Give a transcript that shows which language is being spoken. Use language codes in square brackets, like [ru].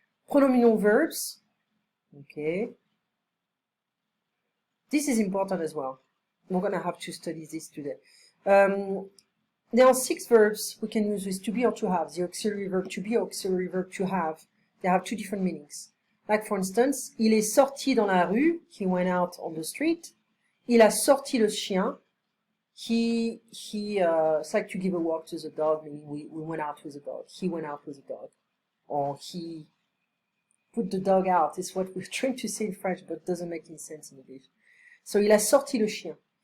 [en] Pronominal verbs. Okay. This is important as well. We're going to have to study this today. There are 6 verbs we can use with to be or to have. The auxiliary verb to be or auxiliary verb to have. They have 2 different meanings. [fr] Like for instance, il est sorti dans la rue. [en] He went out on the street. [fr] Il a sorti le chien. [en] It's like to give a walk to the dog, meaning we went out with the dog. He went out with the dog. Or he put the dog out. It's what we're trying to say in French, but it doesn't make any sense in English. So, [fr] il a sorti le chien.